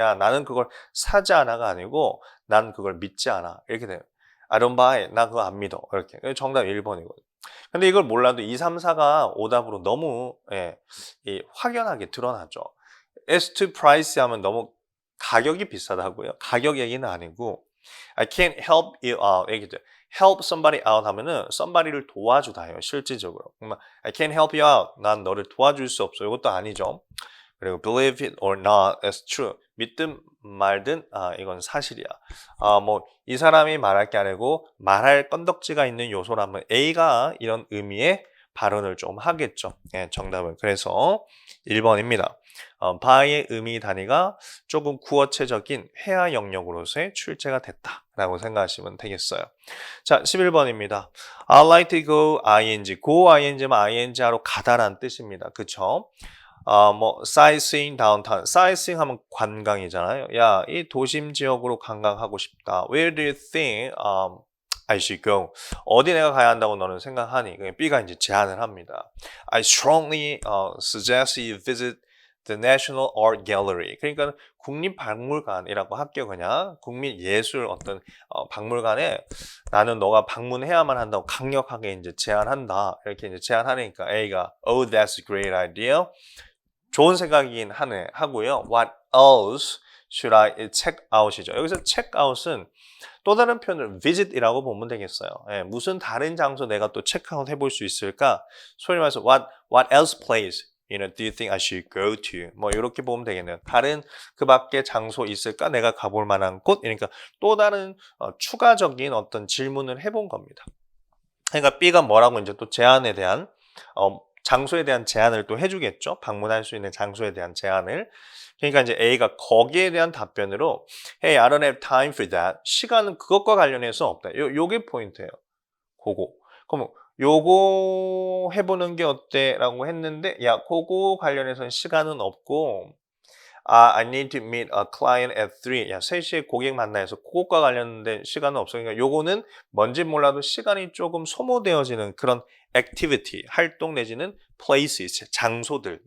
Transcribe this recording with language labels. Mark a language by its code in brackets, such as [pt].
[ko] 야, 나는 그걸 사지 않아가 아니고 난 그걸 믿지 않아. 이렇게 돼요. [en] I don't buy it. [ko] 나 그거 안 믿어. 이렇게. 정답 1번이거든요. 근데 이걸 몰라도 2, 3, 4가 오답으로 너무 확연하게 드러나죠. [en] as to price [ko] 하면 너무 가격이 비싸다고요. 가격 얘기는 아니고 [en] I can't help you out. [ko] 얘기죠. [en] help somebody out [ko] 하면은 somebody를 도와주다예요. 실질적으로. [en] I can't help you out. [ko] 난 너를 도와줄 수 없어. 이것도 아니죠. 그리고 [en] believe it or not, that's true. [ko] 믿든 말든 이건 사실이야. 뭐 이 사람이 말할 게 아니고 말할 건덕지가 있는 요소라면 A가 이런 의미의 발언을 좀 하겠죠. 정답은 그래서 1번입니다. by의 의미 단위가 조금 구어체적인 회화 영역으로서의 출제가 됐다라고 생각하시면 되겠어요. 자, 11번입니다. [en] I'd like to go ing. [ko] go ing면 ing하러 가다라는 뜻입니다. 그쵸? [en] 뭐 sightseeing downtown. [ko] sightseeing 하면 관광이잖아요. 야, 이 도심 지역으로 관광하고 싶다. [en] Where do you think I should go? [ko] 어디 내가 가야 한다고 너는 생각하니? B가 이제 제안을 합니다. [en] I strongly suggest you visit the National Art Gallery. [ko] 그러니까 국립박물관이라고 할게요. 그냥 국민예술 어떤 박물관에 나는 너가 방문해야만 한다고 강력하게 이제 제안한다. 이렇게 이제 제안하니까 A가 [en] Oh, that's a great idea. [ko] 좋은 생각이긴 하고요. [en] What else should I check out이죠. [ko] 여기서 check out은 또 다른 표현을 visit이라고 보면 되겠어요. 예, 무슨 다른 장소 내가 또 체크아웃 해볼 수 있을까? [en] 소위 말해서 what else place do you think I should go to? [ko] 뭐 이렇게 보면 되겠네요. 다른 그 밖에 장소 있을까? 내가 가볼 만한 곳? 그러니까 또 다른 추가적인 어떤 질문을 해본 겁니다. 그러니까 B가 뭐라고 이제 또 제안에 대한 장소에 대한 제안을 또 해주겠죠. 방문할 수 있는 장소에 대한 제안을. 그러니까 이제 A가 거기에 대한 답변으로 [en] Hey, I don't have time for that. [ko] 시간은 그것과 관련해서 없다. 요게 포인트예요. 그거. 그럼 요거 해보는 게 어때? 라고 했는데 야, 그거 관련해서는 시간은 없고 [en] I need to meet a client at 3. [ko] 야, 3시에 고객 만나야 해서 그것과 관련된 시간은 없어. 그러니까 요거는 뭔지 몰라도 시간이 조금 소모되어지는 그런 activity, 활동 내지는 places, 장소들.